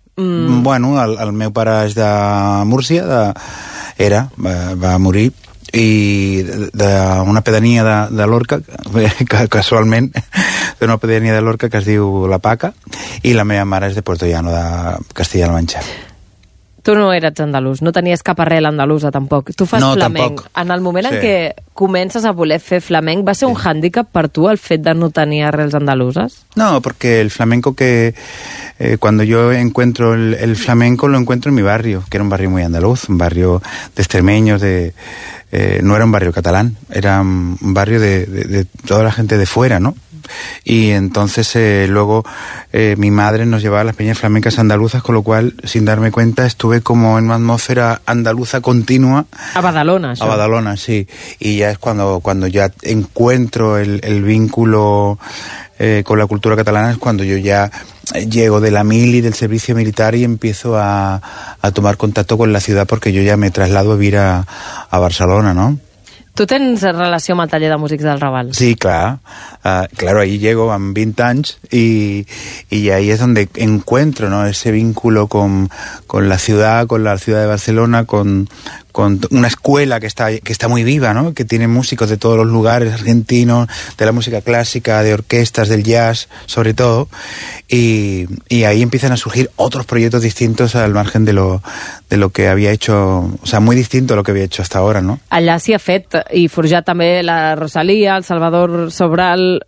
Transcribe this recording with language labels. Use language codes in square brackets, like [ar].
[ca] Bueno, el meu pare és de Múrcia, va morir, i d'una pedania de Lorca, casualment, d'una pedania de Lorca que es diu La Paca, i la meva mare és de Puerto Llano, de Castilla-La Mancha. Tu no eres andalús, no tenies cap arrel andalusa tampoc. Tu fas no, flamenc. Tampoc. En el moment en què comences a voler fer flamenc, va ser un hàndicap per tu el fet de no tenir arrels andaluses? No, perquè el flamenco que... [es] cuando yo encuentro el flamenco, lo encuentro en mi barrio, que era un barrio muy andaluz, un barrio de extremeños, no era un barrio catalán, era un barrio de toda la gente de fuera, ¿no? Y entonces luego mi madre nos llevaba a las peñas flamencas andaluzas, con lo cual, sin darme cuenta, estuve como en una atmósfera andaluza continua. A Badalona, ¿sí? A Badalona, sí. Y ya es cuando ya encuentro el vínculo con la cultura catalana, es cuando yo ya llego de la mili, del servicio militar, y empiezo a tomar contacto con la ciudad, porque yo ya me traslado a vivir a Barcelona, ¿no? [ca] Tu tens relació amb el taller de músics del Raval? Sí, clar. [es] Claro, ahí llego [ca] amb 20 anys [es] y ahí es donde encuentro, ¿no?, ese vínculo con la ciudad de Barcelona, con una escuela que está muy viva, ¿no?, que tiene músicos de todos los lugares, argentinos, de la música clàssica, de orquestas, del jazz, sobre todo, y ahí empiezan a surgir otros proyectos distintos al margen de lo que había hecho, o sea, muy distinto a lo que había hecho hasta ahora, ¿no? [ca] Allà s'hi ha fet i forjat també la Rosalía, el Salvador Sobral.